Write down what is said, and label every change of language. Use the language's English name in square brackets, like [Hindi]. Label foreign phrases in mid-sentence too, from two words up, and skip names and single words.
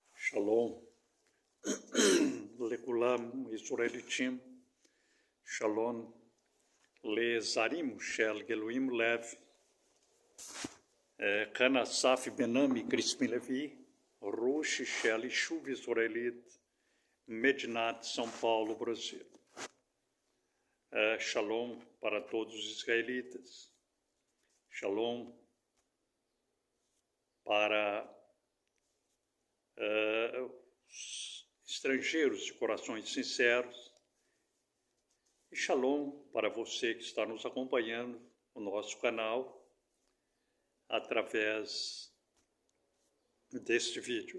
[Hebrew] Shalom, לכולם, ישראליצ'ים, שלום לזרים של גלויים לב, כאן אסף בן-עמי קריספין לוי, ראש של יישוב ישראלית, מדינת São Paulo, Brasil. [Portuguese] Shalom para todos os israelitas, shalom para os estrangeiros de corações sinceros, e shalom para você que está nos acompanhando no nosso canal através deste vídeo.